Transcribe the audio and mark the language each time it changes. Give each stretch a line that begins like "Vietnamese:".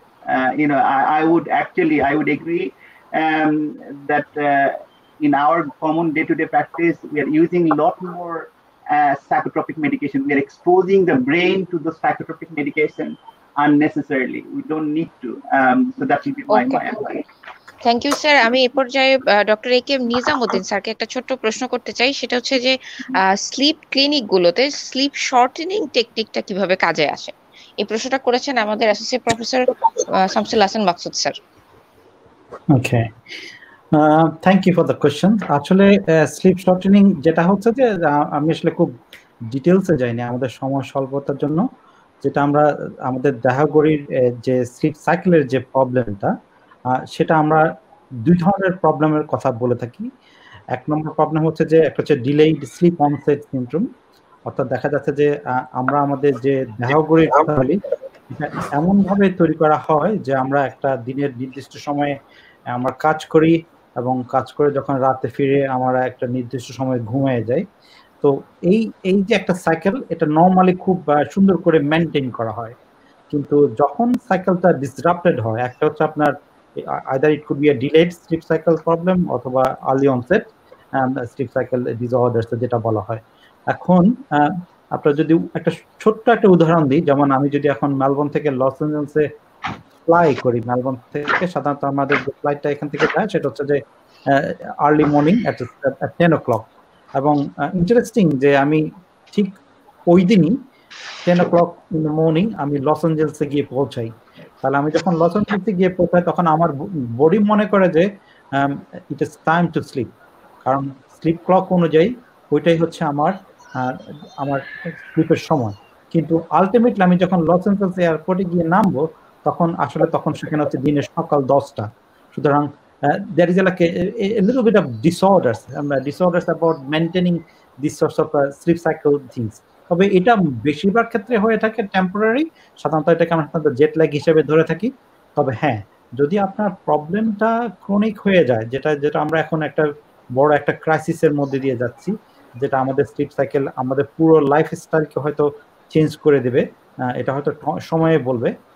English: I would agree that in our common day-to-day practice, we are using a lot more psychotropic medication. We are exposing the brain to those psychotropic medication unnecessarily. We don't need to. So that will be my advice. Thank you sir.
Bangla: আমি এ পর্যায়ে doctor A K M Nizamuddin স্যারকে একটা ছোট্ট প্রশ্ন করতে চাই। সেটা হচ্ছে যে স্লিপ ক্লিনিক গুলোতে স্লিপ শর্টেনিং টেকনিকটা কিভাবে কাজে আসে? এই প্রশ্নটা করেছেন আমাদের associate professor Shamsul Hasan Maksud sir.
English: Okay, thank you for the question.
Bangla: আসলে স্লিপ শর্টেনিং যেটা হচ্ছে যে আমি আসলে খুব ডিটেলসে যাইনি আমাদের সময় স্বল্পতার জন্য। যেটা আমরা আমাদের দেহঘড়ির যে স্লিপ সাইকেলের যে প্রবলেমটা, সেটা আমরা 2 ধরনের প্রবলেমের কথা বলে থাকি। 1 নম্বর প্রবলেম হচ্ছে যে একটা হচ্ছে ডিলেইড স্লিপ অনসেট সিনড্রোম, অর্থাৎ দেখা যাচ্ছে যে আমরা আমাদের যে দেহঘড়ির কথা বলি এটা এমন ভাবে তৈরি করা হয় যে আমরা একটা দিনের নির্দিষ্ট সময়ে আমরা কাজ করি এবং কাজ করে যখন রাতে ফিরে আমরা একটা নির্দিষ্ট সময়ে ঘুমিয়ে যাই। তো এই যে একটা সাইকেল, এটা নর্মালি খুব সুন্দর করে মেনটেন করা হয়। কিন্তু যখন সাইকেলটা ডিসরাপ্টেড হয়, একটা হচ্ছে আপনার
English: either it could be a delayed sleep cycle problem
Bangla: অথবা
English: early onset sleep cycle disorders
Bangla: যেটা বলা হয়। এখন আপনার যদি একটা ছোট্ট একটা উদাহরণ দিই, যেমন আমি যদি এখন মেলবোর্ন থেকে লস এঞ্জেলসে ফ্লাই করি, মেলবোর্ন থেকে সাধারণত আমাদের যে ফ্লাইটটা এখান থেকে যায় সেটা হচ্ছে যে আর্লি মর্নিং
English: at 10 o'clock।
Bangla: এবং ইন্টারেস্টিং যে আমি ঠিক ওই দিনই
English: 10 o'clock in the morning
Bangla: আমি লস এঞ্জেলসে গিয়ে পৌঁছাই। তাহলে আমি যখন লস এঞ্জেলসে গিয়ে পৌঁছাই তখন আমার বডি মনে করে যে
English: it is time to sleep,
Bangla: কারণ স্লিপ ক্লক অনুযায়ী ওইটাই হচ্ছে আমার স্লিপের সময়। কিন্তু আলটিমেটলি আমি যখন লস এঞ্জেলস এয়ারপোর্টে গিয়ে নামবো তখন সেখানে হচ্ছে দিনের সকাল 10টা। সুতরাং
English: there is like a little bit of disorders about maintaining these sorts of sleep cycle things.
Bangla: তবে এটা বেশিরভাগ ক্ষেত্রে হয়ে থাকে টেম্পোরারি, সাধারণত এটাকে আমরা জেট ল্যাগ হিসেবে ধরে থাকি। তবে হ্যাঁ, যদি আপনার প্রবলেমটা ক্রনিক হয়ে যায়, যেটা আমরা এখন একটা বড় একটা ক্রাইসিসের মধ্যে দিয়ে যাচ্ছি, যেটা আমাদের স্লিপ সাইকেল আমাদের পুরো লাইফস্টাইলকে হয়তো চেঞ্জ করে দেবে, এটা হয়তো সময়ে বলবে।